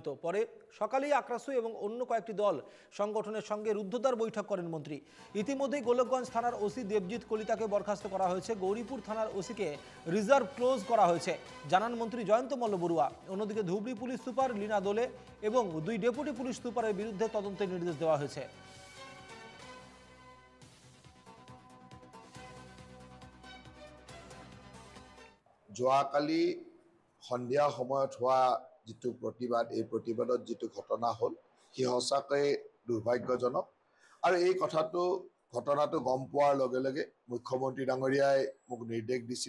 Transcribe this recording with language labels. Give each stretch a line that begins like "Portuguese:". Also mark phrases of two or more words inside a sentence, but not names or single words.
Bangla: পরে সকালেই আক্রাসু এবং অন্য কয়েকটি দল সংগঠনের সঙ্গে রুদ্ধদ্বার বৈঠক করেন মন্ত্রী। ইতিমধ্যেই গোলকগঞ্জ থানার ওসি দেবজিৎ কলিতাকে বরখাস্ত করা হয়েছে। গৌরীপুর থানার ওসিকে
English: reserve close
Bangla: করা হয়েছে, জানান মন্ত্রী জয়ন্ত মল্ল বড়ুয়া। অন্যদিকে ধুবড়ী পুলিশ সুপার লীনা দোলে এবং 2 ডেপুটি পুলিশ সুপারের বিরুদ্ধে তদন্তের নির্দেশ দেওয়া হয়েছে।
Assamese: যোৱাকালি সন্ধিয়া সময়ত হোৱা যিটো প্ৰতিবাদ, এই প্ৰতিবাদত যিটো ঘটনা হ'ল সি সঁচাকৈ দুৰ্ভাগ্যজনক। আৰু এই ঘটনাটো গম পোৱাৰ লগে লগে মুখ্যমন্ত্ৰী ডাঙৰীয়াই মোক নিৰ্দেশ দিছিল।